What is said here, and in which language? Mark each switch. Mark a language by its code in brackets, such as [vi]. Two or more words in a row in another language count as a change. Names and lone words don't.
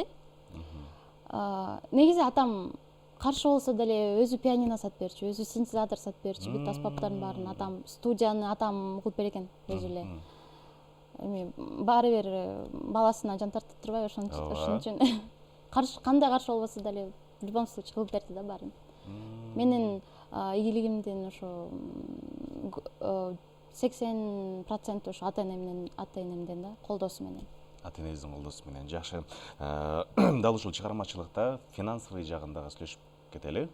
[ky] Негизи атам каршы болсо деле өзү пианино сатып берчү, өзү синтезатор сатып берчү, бүт аспаптардын баарын атам, студияны атам угуп берген өзү эле. Эми баары бир баласына жан тартып турбайбы, ошон үчүн кандай каршы болбосо деле [ru] в любом случае [ky] кылып берди да баарын. Менин ийгилигимдин ошо 80% ошо ата-энемден да, колдоосу менен. Ата-энеңиздин колдоосу менен. Жакшы. Дал ушул чыгармачылыкта финансовый жагындагы сүйлөшүп кетели.